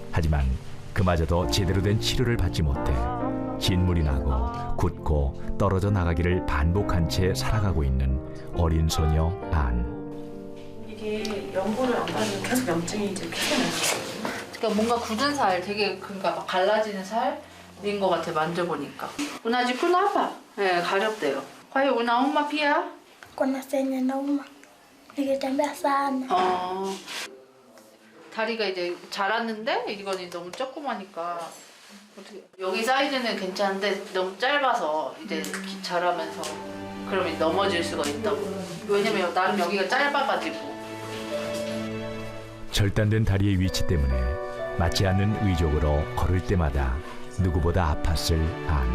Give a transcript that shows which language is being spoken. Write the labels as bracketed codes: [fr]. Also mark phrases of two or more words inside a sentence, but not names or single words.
[ko] 하지만 그마저도 제대로 된 치료를 받지 못해 진물이 나고 굳고 떨어져 나가기를 반복한 채 살아가고 있는 어린 소녀 안. 이게 연고를 안 바르면 계속 염증이 이제 피어나요. 그러니까 뭔가 굳은 살, 되게 그러니까 막 갈라지는 살인 것 같아 만져보니까. [sw] Una jikuna apa? [ko] 네, 가렵대요. [sw] Kwa hiyo unauma pia? Kuna senye nauma nikitembea sana. [ko] 다리가 이제 자랐는데 이거는 너무 조그마니까 어떻게 여기 사이즈는 괜찮은데 너무 짧아서 이제 자라면서 그러면 넘어질 수가 있다고. 왜냐면 나름 여기가 짧아가지고. 절단된 다리의 위치 때문에 맞지 않는 의족으로 걸을 때마다 누구보다 아팠을 안.